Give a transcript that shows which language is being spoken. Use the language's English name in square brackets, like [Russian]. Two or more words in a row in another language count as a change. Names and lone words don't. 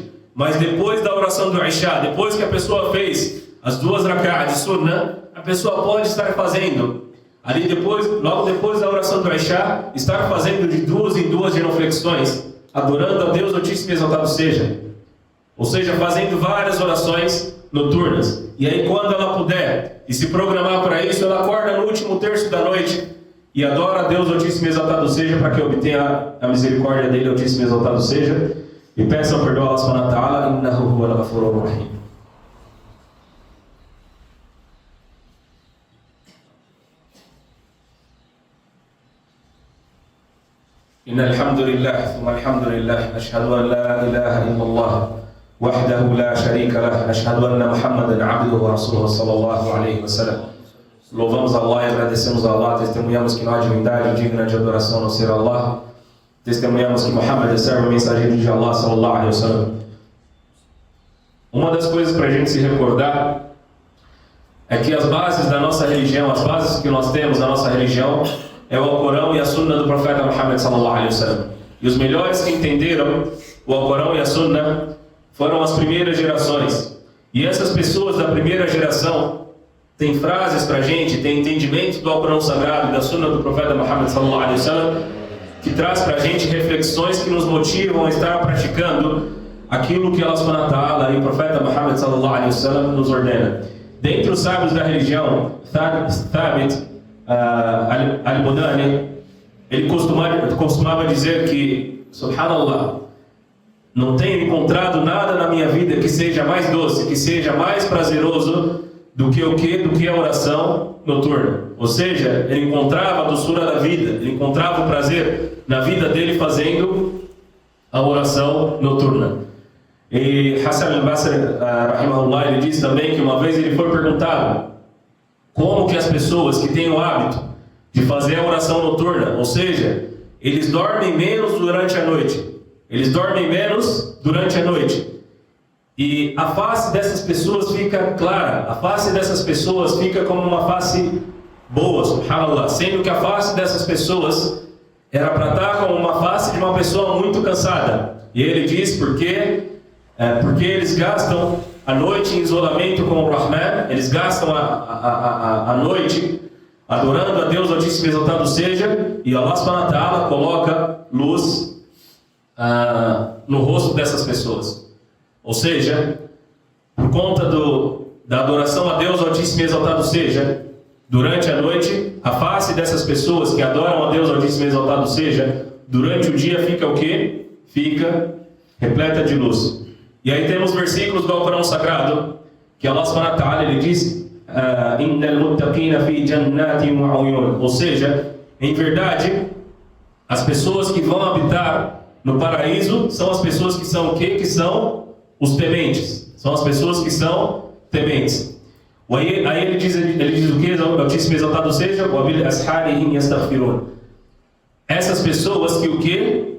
[Portuguese] Mas depois da oração do Isha, depois que a pessoa fez as 2 rak'ah de Sunnah, a pessoa pode estar fazendo, logo depois da oração do Isha, estar fazendo de 2 em 2 genuflexões, adorando a Deus Altíssimo e Exaltado seja. Ou seja, fazendo várias orações noturnas. E aí quando ela puder e se programar para isso, ela acorda no último terço da noite e adora a Deus Altíssimo e Exaltado seja, para que obtenha a misericórdia dele, Altíssimo e Exaltado seja. E peçam perdão a Allah [Arabic] سبحانه و تعالى إنه هو الغفور الرحيم. إن الحمد لله ثم الحمد لله أشهد أن لا إله إلا الله وحده لا شريك له أشهد أن محمدا عبده و رسوله صلى الله عليه وسلم. [Portuguese] Louvamos Allah e agradecemos a Allah, testemunhamos que não há divindade digna de adoração a não ser Allah. Testemunhamos que Muhammad é servo e mensageiro de Allah [Arabic] صلى الله عليه وسلم. [Portuguese] Uma das coisas para a gente se recordar é que as bases da nossa religião, as bases que nós temos na nossa religião, é o Alcorão e a Sunna do profeta Muhammad [Arabic] صلى الله عليه وسلم. [Portuguese] E os melhores que entenderam o Alcorão e a Sunna foram as primeiras gerações. E essas pessoas da primeira geração têm frases para a gente, têm entendimento do Alcorão Sagrado e da Sunna do profeta Muhammad [Arabic] صلى الله عليه وسلم, [Portuguese] que traz para a gente reflexões que nos motivam a estar praticando aquilo que Allah [Arabic] سبحانه و تعالى [Portuguese] e o profeta Muhammad [Arabic] صلى الله عليه وسلم [Portuguese] nos ordena. Dentre os sábios da religião, Thabit al-Bunani, ele costumava dizer que, subhanallah, não tenho encontrado nada na minha vida que seja mais doce, que seja mais prazeroso do que o quê? Do que a oração noturna. Ou seja, ele encontrava a doçura da vida, ele encontrava o prazer na vida dele fazendo a oração noturna. E Hassan al-Basri, rahimahullah, ele diz também que uma vez ele foi perguntado como que as pessoas que têm o hábito de fazer a oração noturna, ou seja, eles dormem menos durante a noite. Eles dormem menos durante a noite. E a face dessas pessoas fica clara, a face dessas pessoas fica como uma face boa, subhanallah, sendo que a face dessas pessoas era para estar como uma face de uma pessoa muito cansada. E ele diz porque eles gastam a noite em isolamento com o Rahman, eles gastam a noite adorando a Deus Altíssimo e Exaltado seja, e Allah [Arabic] سبحانه و تعالى [Portuguese] coloca luz no rosto dessas pessoas. Ou seja, por conta da adoração a Deus Altíssimo e Exaltado seja, durante a noite, a face dessas pessoas que adoram a Deus Altíssimo e Exaltado seja, durante o dia fica o quê? Fica repleta de luz. E aí temos versículos do Alcorão Sagrado, que Allah [Arabic] سبحانه و تعالى, [Portuguese] ele diz [Arabic] إن المتقين في جنات و عيون. [Portuguese] Ou seja, em verdade, as pessoas que vão habitar no paraíso são as pessoas que são o quê? Que são os tementes. São as pessoas que são tementes. Aí ele diz o que? O Altíssimo Exaltado seja, essas pessoas que o que?